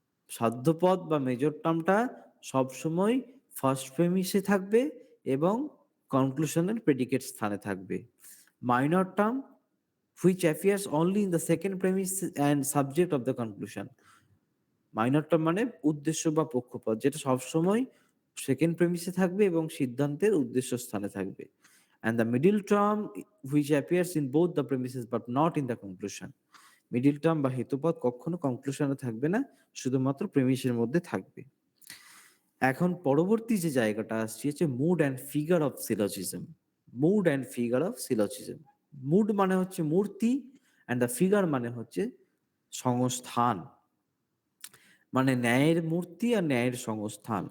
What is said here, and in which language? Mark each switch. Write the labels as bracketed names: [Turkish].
[Bangla] সাধ্যপদ বা মেজর টার্মটা সবসময় ফার্স্ট প্রেমিসে থাকবে এবং কনক্লুশনের প্রেডিকেট স্থানে থাকবে। [English] Minor term which appears only in the second premise and subject of the conclusion. [Bangla] Minor term মানে উদ্দেশ্য বা পক্ষপদ, যেটা সবসময় সেকেন্ড প্রেমিসে থাকবে এবং সিদ্ধান্তের উদ্দেশ্য স্থানে থাকবে। [English] And the middle term which appears in both the premises but not in the conclusion. [Bangla] Middle term বা হেতুপদ কখনো কনক্লুশনে থাকবে না, শুধুমাত্র প্রেমিসের মধ্যে থাকবে। এখন পরবর্তী যে জায়গাটা আসছে হচ্ছে mood and figure of সিলজিজম। Mood and figure of সিলজিজম। Mood মানে হচ্ছে মূর্তি, অ্যান্ড দ্য ফিগার মানে হচ্ছে সংস্থান, মানে ন্যায়ের মূর্তি আর ন্যায়ের সংস্থান।